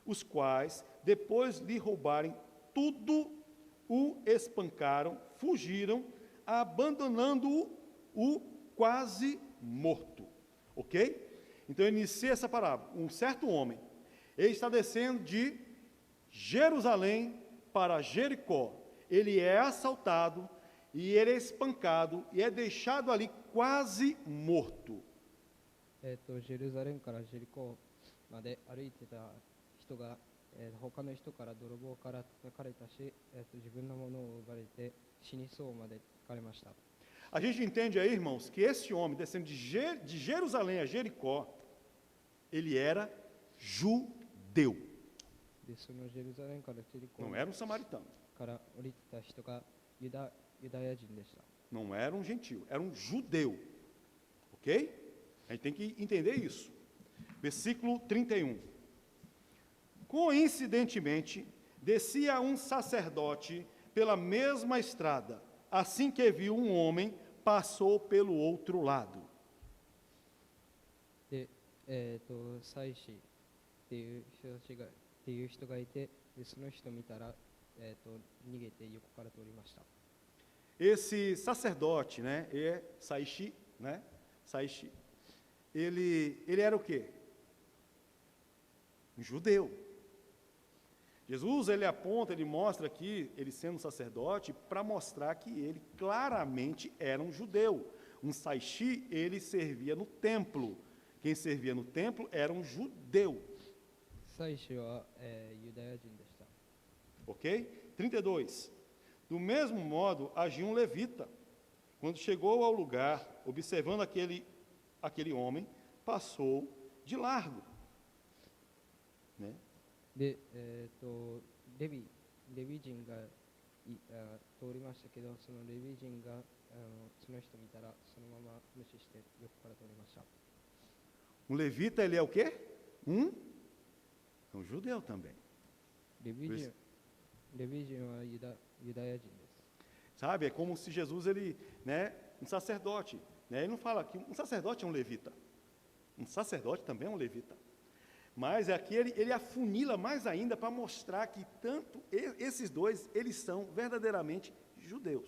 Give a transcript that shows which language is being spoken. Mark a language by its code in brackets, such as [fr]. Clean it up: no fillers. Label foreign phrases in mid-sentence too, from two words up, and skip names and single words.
[pt] os quais, depois lhe roubarem tudo, o espancaram, fugiram, abandonando-o quase morto. Ok? Então, eu iniciei essa parábola. Um certo homem, ele está descendo de Jerusalém para Jericó. Ele é assaltado, e ele é espancado, e é deixado ali quase morto. [ja] ジェルザレムからジェリコまで歩いてた人が、他の人から泥棒から叩かれたし、自分のものを奪われて死にそうまで書かれました。 [pt] A gente entende aí, irmãos, que esse homem descendo de Jerusalém a Jericó, ele era judeu, [ja] で、そのジェルザレムからジェリコ [pt] não era um samaritano, [ja] から降りてた人がユダヤ人でした。 [pt] não era um gentio, era um judeu. Ok? A gente tem que entender isso. Versículo 31. Coincidentemente, descia um sacerdote pela mesma estrada. Assim que viu um homem, passou pelo outro lado. [ja] で、祭司っていう人がいて、でその人見たら、逃げて横から通りました。 [pt] Esse sacerdote, né, Saishi, né, Saishi, ele era o quê? Um judeu. Jesus, ele aponta, ele mostra aqui, ele sendo um sacerdote, para mostrar que ele claramente era um judeu. Um Saishi, ele servia no templo. Quem servia no templo era um judeu. [ja] 祭司は、ユダヤ人でした。 [pt] Ok? 32. Do mesmo modo, agiu um levita. Quando chegou ao lugar, observando aquele homem, passou de largo. Né? [ja] で、レビ人が通りましたけど、そのレビ人がその人見たら、そのまま無視して横から通りました。 [pt] Um levita, ele é o quê? É um judeu também. [ja] レビ人はユダヤ人です。 [pt] Sabe, é como se Jesus, ele, né, um sacerdote, né, ele não fala que um sacerdote é um levita. Um sacerdote também é um levita. Mas aqui ele afunila mais ainda para mostrar que tanto esses dois, eles são verdadeiramente judeus.